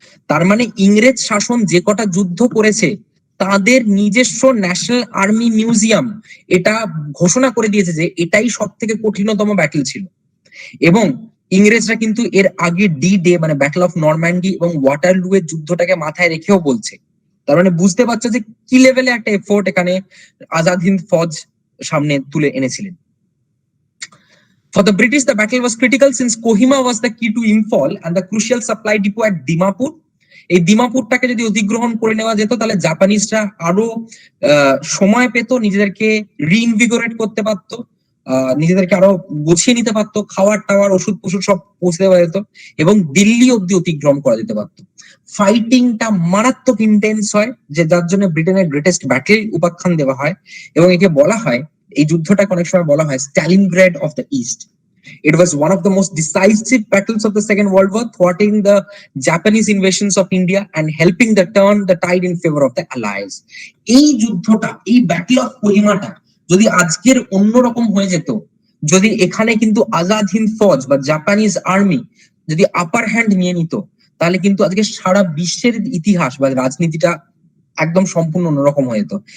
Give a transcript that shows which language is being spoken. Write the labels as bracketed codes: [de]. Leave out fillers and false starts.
[bn] তার মানে ইংরেজ শাসন যে কটা যুদ্ধ করেছে তাদের নিজস্ব ন্যাশনাল আর্মি মিউজিয়াম এটা ঘোষণা করে দিয়েছে যে এটাই সব থেকে কঠিনতম ব্যাটেল ছিল। এবং ইংরেজরা কিন্তু এর আগে ডি ডে মানে ব্যাটল অফ নরম্যান্ডি এবং ওয়াটারলু এর যুদ্ধটাকে মাথায় রেখেও বলছে। তার মানে বুঝতে পারছো যে কি লেভেলে একটা এফোর্ট এখানে আজাদ হিন্দ ফৌজ সামনে তুলে এনেছিলেন। [en] For the British, the battle was critical since Kohima was the key to Imphal and the crucial supply depot at Dimapur. [bn] এই দিমাপুরটাকে যদি অধিগ্রহণ করে নেওয়া যেত তাহলে জাপানিজরা আরো সময় পেত, নিজেদেরকে রিইনভিগোরেট করতে পারতো, নিজেদেরকে আরো গুছিয়ে নিতে পারতো, খাওয়ার টাওয়ার ওষুধ পশুর সব পৌঁছে দেওয়া যেত এবং দিল্লি অব্দি অতিক্রম করা যেতে পারতো। ফাইটিংটা মারাত্মক ইন্টেন্স হয়, যে যার জন্য ব্রিটেনের গ্রেটেস্ট ব্যাটেল উপাখ্যান দেওয়া হয় এবং একে বলা হয়, এই যুদ্ধটাকে অনেক সময় বলা হয় [en] Stalingrad of the East. It was one of the most decisive battles of the Second World War, thwarting the Japanese invasions of India and helping to turn the tide in favor of the Allies. [bn] এই যুদ্ধটা, এই battle of কোহিমাটা যদি আজকের অন্যরকম হয়ে যেত, যদি এখানে কিন্তু আজাদ হিন্দ ফৌজ বা জাপানিজ আর্মি যদি আপার হ্যান্ড নিয়ে নিত, তাহলে কিন্তু আজকে সারা বিশ্বের ইতিহাস বা রাজনীতিটা একদম সম্পূর্ণ অন্যরকম হয়ে যেত।